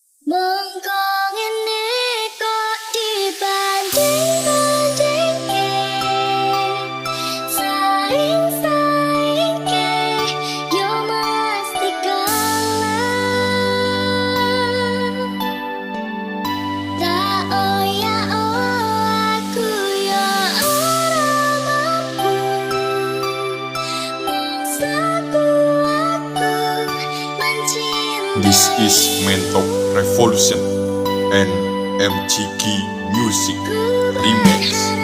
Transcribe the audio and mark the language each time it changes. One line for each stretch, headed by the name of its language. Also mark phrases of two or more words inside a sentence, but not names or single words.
Javanese: Mongko ngene kok dibanding-bandingke, saing-saingke yo mesti kalah. Tak aku yo ora mampu, maksaku aku mencintai.
English: This is Mentok Revolution and MGG Music Remix.